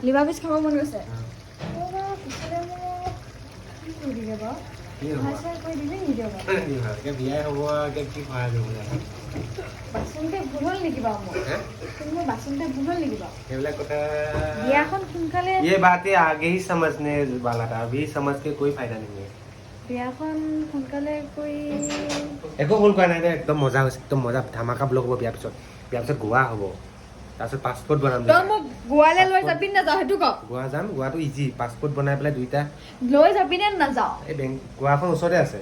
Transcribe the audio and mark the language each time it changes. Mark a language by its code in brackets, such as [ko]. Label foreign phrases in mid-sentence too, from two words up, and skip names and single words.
[as] খাব মন গৈছে বিয়াই হ'ব কি সহায় কৰিব বাচনতে ভুল হ'ল নেকি বাৰু মোৰ বাচনতে ভুল হ'ল নেকি বাৰু এইবিলাক কথা বিয়াখন সোনকালে [hi] ये बातें आगे ही समझने वाला था अभी समझ के कोई फायदा नहीं है [as] বিয়াখন সোনকালে কৰি একো ভুল কৰা নাই দে একদম মজা হৈছে একদম মজা ধামাকা ব্লগ হ'ব বিয়াৰ পিছত গোৱা হ'ব তাৰপিছত পাছপৰ্ট বনাম তই মোক গোৱালৈ লৈ যাবি নাযাওঁ সেইটো ক গোৱা যাম গোৱাটো ইজি পাছপৰ্ট বনাই পেলাই দুইটা লৈ যাবি নে নাযাওঁ এই বেংক গোৱাখন ওচৰতে আছে